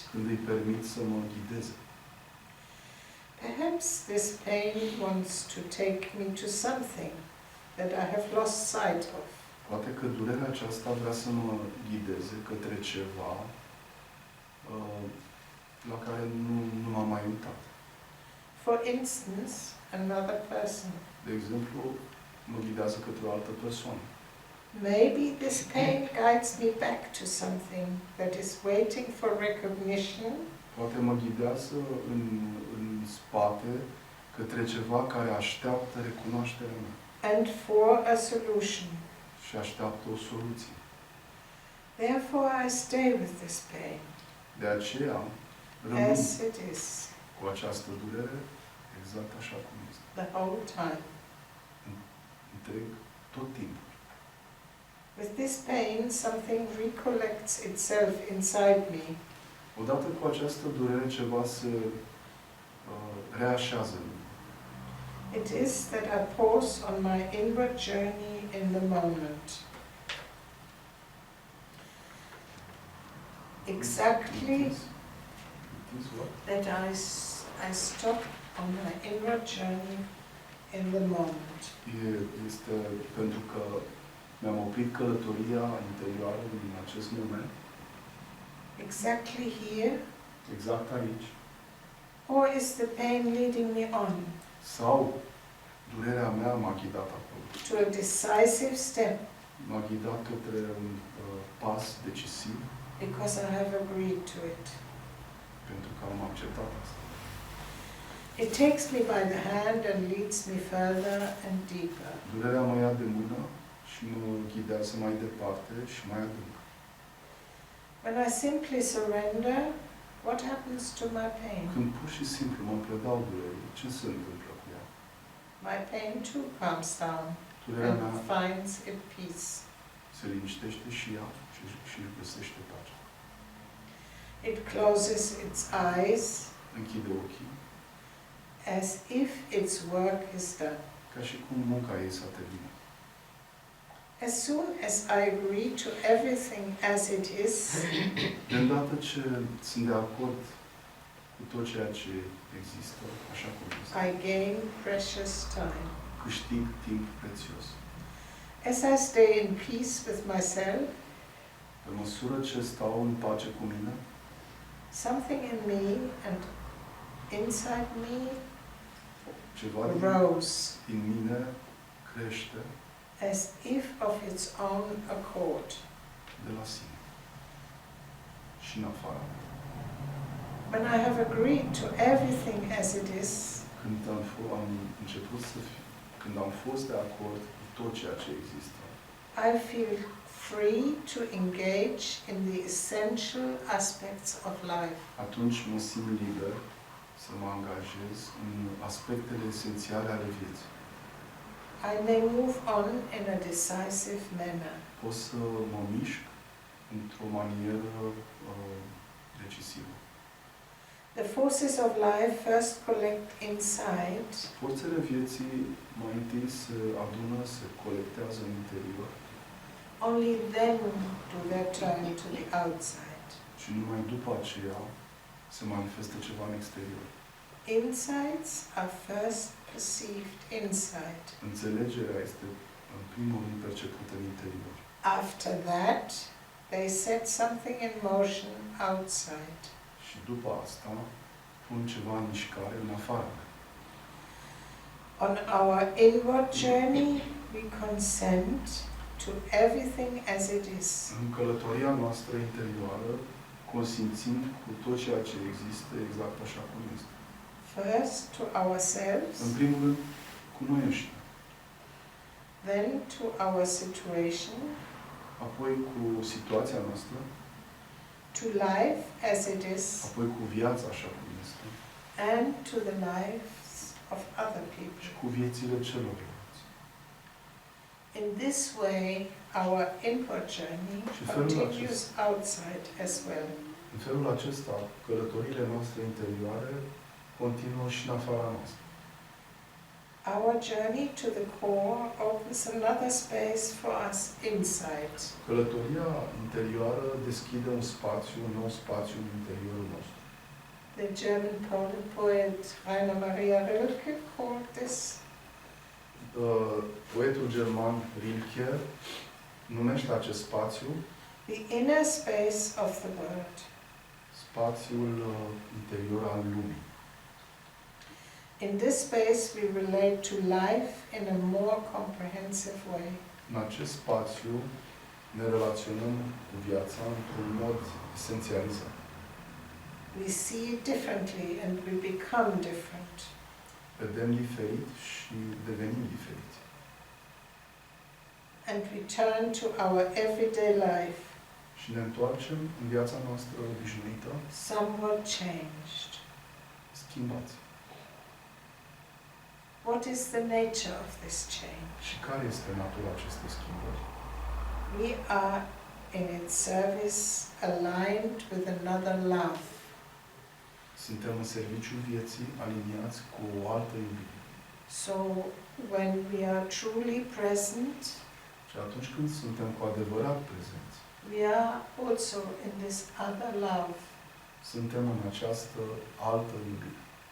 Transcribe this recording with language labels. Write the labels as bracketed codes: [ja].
[ro] Când îi permit să mă ghideze. [en] Perhaps this pain wants to take me to something that I have lost sight of. [ro] Poate că durerea aceasta vrea să mă ghideze către ceva la care nu m-am mai uitat. [en] For instance, another person. [ro] De exemplu, mă ghidează către o altă persoană. [en] Maybe this pain guides me back to something that is waiting for recognition. [ro] Poate mă ghidează în spate către ceva care așteaptă recunoașterea mea. [en] And for a solution. [ro] Și așteaptă o soluție. [en] Therefore I stay with this pain. [ro] De aceea, rămân [en] As it is. [ro] cu această durere exact așa cum este. [en] The whole time. [ro] Întreg tot timpul. [en] With this pain, something recollects itself inside me. [ro] Odată cu această durere, ceva se reașează în mine. [en] It is that I pause on my inward journey in the moment. Exactly It is what? that I stop on my inward journey in the moment. [ro] Este pentru că mi-am oprit călătoria interioară din acest moment, [en] Exactly here? [ro] exact aici, [en] Or is the pain leading me on [ro] sau durerea mea m-a ghidat acolo. [en] to a decisive step [ro] M-a ghidat către un pas decisiv [en] because I have agreed to it? [ro] pentru că am acceptat asta. [en] It takes me by the hand and leads me further and deeper. [ro] Durerea mă ia de mână și mă ghidează mai departe și mai adânc. [en] When I simply surrender, what happens to my pain? [ro] Când pur și simplu mă predau durerii, ce se întâmplă cu ea? [en] My pain too calms down [ro] Durerea mea [en] and finds its peace. [ro] se liniștește și ea și își găsește pace. [en] It closes its eyes [ro] Închide ochii, [en] as if its work is done. [ro] ca și cum munca ei s-a terminat. [en] As soon as I agree to everything as it is, [ro] De îndată ce sunt de acord cu tot ceea ce există, așa cum este, [en] I gain precious time. [ro] câștig timp prețios. [en] As I stay in peace with myself, [ro] pe măsură ce stau în pace cu mine, [en] something in me and inside me [ro] ceva [en] grows [ro] din mine crește [en] as if of its own accord. [ro] de la sine și în afara mea. [en] When I have agreed to everything as it is, [ro] Când am început când am fost de acord cu tot ceea ce există, [en] I feel free to engage in the essential aspects of life. [ro] atunci mă simt liber să mă angajez în aspectele esențiale ale vieții. [en] I may move on in a decisive manner. [ro] Pot să mă mișc într-o manieră decisivă. [en] The forces of life first collect inside, [ro] Forțele vieții mai întâi se adună, se colectează în interior [en] only then do they turn to the outside. [ro] și numai după aceea se manifestă ceva în exterior. [en] Insights are first perceived inside. [ro] Înțelegerea este în primul rând percepută în interior. [en] After that, they set something in motion outside. [ro] Și după asta pun ceva în mișcare în afară. [en] On our inward journey, we consent to everything as it is. [ro] În călătoria noastră interioară consimțim cu tot ceea ce există exact așa cum este. [en] First to ourselves, [ro] În primul rând cu noi înșine, [en] then to our situation, [ro] apoi cu situația noastră, [en] to life as it is, [ro] apoi cu viața așa cum este [en] and to the lives of other people. [ro] și cu viețile celorlalți. [en] In this way, our inward journey [ro] Și felul [en] continues outside as well. [ro] În felul acesta, călătoriile noastre interioare continuă și în afara noastră. [en] Our journey to the core opens another space for us inside. [ro] Călătoria interioară deschide un spațiu, un nou spațiu în interiorul nostru. [en] The German poet Rainer Maria Rilke called this [ro] Poetul german Rilke numește acest spațiu [en] the inner space of the world. [ro] spațiul interior al lumii. [en] In this space we relate to life in a more comprehensive way. [ro] În acest spațiu ne relaționăm cu viața într-un mod esențializat. [en] We see it differently and we become different. [ro] Vedem diferit și devenim diferiți. [en] And we turn to our everyday life, [ro] Și ne întoarcem în viața noastră obișnuită, [en] somewhat changed. [ro] schimbați. [en] What is the nature of this change? [ro] Și care este natura acestei schimbări? [en] We are in its service aligned with another love. [ro] Suntem în serviciul vieții aliniați cu o altă iubire. [en] So when we are truly present, [ro] Și atunci când suntem cu adevărat prezenți, [en] we are also in this other love, [ro] suntem în această altă iubire,